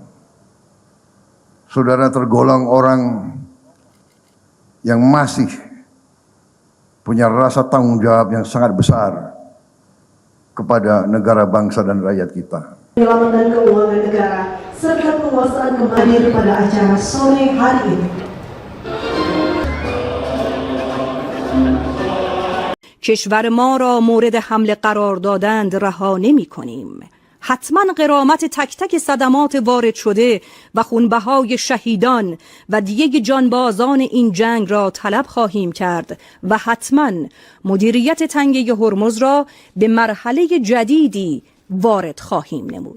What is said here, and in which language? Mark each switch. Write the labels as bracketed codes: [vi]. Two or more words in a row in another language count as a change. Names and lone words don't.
[id] Saudara tergolong orang yang masih punya rasa tanggung jawab yang sangat besar kepada negara, bangsa, dan rakyat kita. Penyelamatan keuangan negara serta penguasaan kembali pada acara sore hari ini. [fa] کشور ما را مورد حمله قرار دادند رها نمی‌کنیم. حتما غرامت تک تک صدمات وارد شده و خونبهای شهیدان و دیه جانبازان این جنگ را طلب خواهیم کرد و حتما مدیریت تنگه هرمز را به مرحله جدیدی وارد خواهیم نمود.